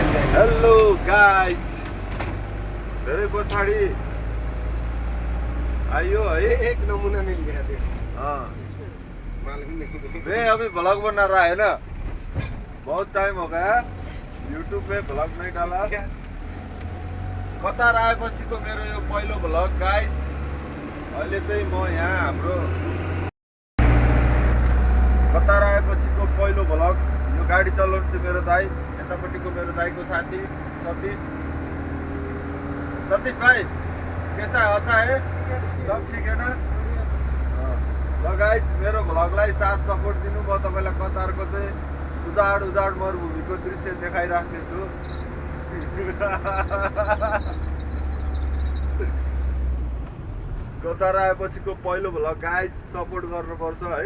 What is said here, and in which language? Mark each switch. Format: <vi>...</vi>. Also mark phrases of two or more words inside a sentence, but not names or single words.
<en>hello guys,</en> <ne>धेरै पछाडि आइयो है।</ne> <hi>एक नमूना मिल गया देखो। हाँ, मालूम नहीं। मैं अभी ब्लॉग बना रहा है ना, बहुत टाइम हो गया यूट्यूब पे ब्लॉग नहीं डाला।</hi> <ne>कतार आएपछिको मेरो यो पहिलो</ne> <en>blog guys.</en> <ne>अहिले चाहिँ म यहाँ हाम्रो कतार आएपछिको पहिलो ब्लॉग। यो गाडी चलाउनु चाहिँ मेरो दाइ, यतापट्टिको मेरो दाइको साथी सतीश।</ne> <hi>सतीश भाइ कैसा है? अच्छा है? सब ठीक है ना?</hi> <ne>ल गाइज, मेरो भ्लगलाई साथ सपोर्ट दिनु। म तपाईँलाई कतारको चाहिँ उजाड मरुभूमिको दृश्य देखाइराख्नेछु। कतार आएपछिको पहिलो</ne> <en>vlog guys,</en> <ne>सपोर्ट गर्नुपर्छ है।</ne>